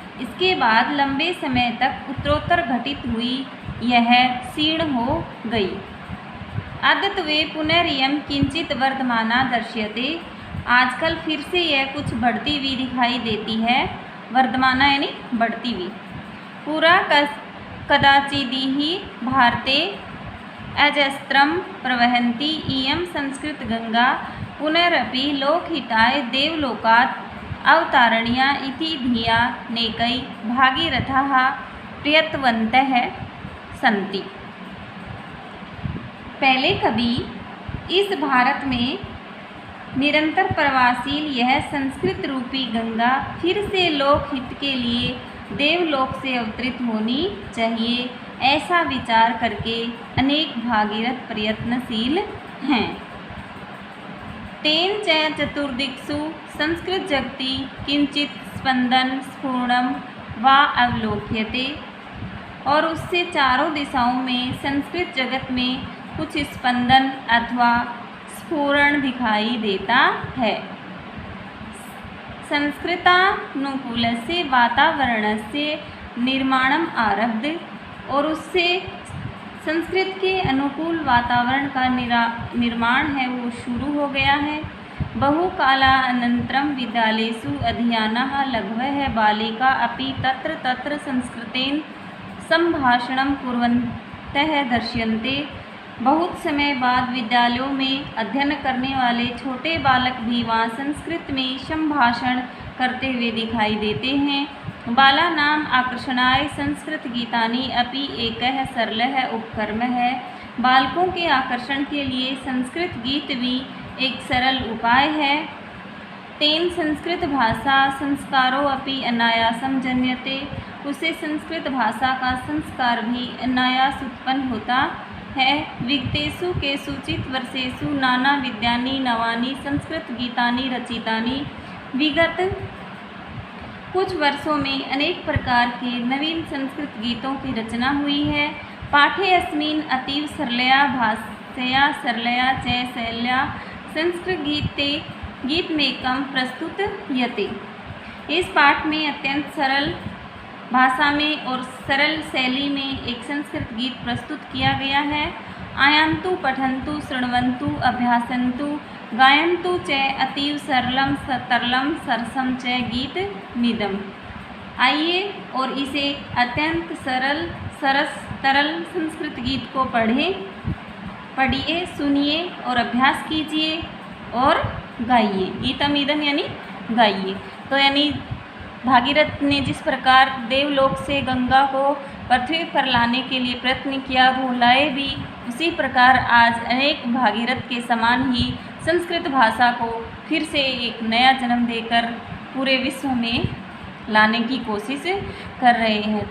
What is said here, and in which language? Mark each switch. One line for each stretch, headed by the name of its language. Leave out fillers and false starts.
Hindi: इसके बाद लंबे समय तक उत्तरोत्तर घटित हुई यह क्षीण हो गई।
Sanskrit: अद्यत्वे पुनरियम किंचित वर्धमाना दर्श्यते।
Hindi: आजकल फिर से यह कुछ बढ़ती हुई दिखाई देती है। वर्धमाना यानी बढ़ती हुई।
Sanskrit: पूरा कदाचिदिहि भारते अजस्त्रं प्रवहन्ति इयं संस्कृत गंगा पुनरपि लोकहिताय देवलोकात् अवतारणीया इति धिया नेकै भागीरथाः प्रयत्नवन्तः सन्ति।
Hindi: पहले कभी इस भारत में निरंतर प्रवासील यह संस्कृत रूपी गंगा फिर से लोकहित के लिए देवलोक से अवतरित होनी चाहिए, ऐसा विचार करके अनेक भागीरथ प्रयत्नशील हैं।
Sanskrit: तेन च चतुर्दिक्षु संस्कृत जगति किंचित स्पंदन स्फुरणम वा अवलोक्यते।
Hindi: और उससे चारों दिशाओं में संस्कृत जगत में कुछ स्पंदन अथवा स्फुरण दिखाई देता है।
Sanskrit: संस्कृतानुकूलस्य वातावरणस्य निर्माणम आरब्ध।
Hindi: और उससे संस्कृत के अनुकूल वातावरण का निर्माण है वो शुरू हो गया है।
Sanskrit: बहुकालानन्तरं विद्यालयेषु अध्ययनाः लघवः बालिका अपि तत्र तत्र संस्कृतेन संभाषणं कुर्वन्तः दृश्यन्ते।
Hindi: बहुत समय बाद विद्यालयों में अध्ययन करने वाले छोटे बालक भी वहाँ संस्कृत में संभाषण करते हुए दिखाई देते हैं।
Sanskrit: बालानाम आकर्षणाय संस्कृत गीतानि अपि एकः सरलः उपक्रमः है।
Hindi: बालकों के आकर्षण के लिए संस्कृत गीत भी एक सरल उपाय है।
Sanskrit: तेन संस्कृत भाषा संस्कारो अपि अनायासं जन्यते।
Hindi: उससे संस्कृत भाषा का संस्कार भी अनायास उत्पन्न होता है।
Sanskrit: विगतेषु केषुचित् वर्षेषु नाना विद्यानि नवानि संस्कृत गीतानि रचितानि।
Hindi: विगत कुछ वर्षों में अनेक प्रकार के नवीन संस्कृत गीतों की रचना हुई है।
Sanskrit: पाठे अस्मिन् अतीव सरलया भाषया सरलया च शैल्या संस्कृत गीतमेकं प्रस्तुतयते।
Hindi: इस पाठ में अत्यंत सरल भाषा में और सरल शैली में एक संस्कृत गीत प्रस्तुत किया गया है।
Sanskrit: आयन्तु पठन्तु शृण्वन्तु अभ्यासन्तु गायन्तु च अतीव सरलम तरलम सरसम च गीतमिदम्।
Hindi: आइए और इसे अत्यंत सरल संस्कृत गीत को पढ़िए, सुनिए और अभ्यास कीजिए और गाइए। गीतमिदम् यानी गाइए। तो यानी भागीरथ ने जिस प्रकार देवलोक से गंगा को पृथ्वी पर लाने के लिए प्रयत्न किया वो लाए भी, उसी प्रकार आज अनेक भागीरथ के समान ही संस्कृत भाषा को फिर से एक नया जन्म देकर पूरे विश्व में लाने की कोशिश कर रहे हैं।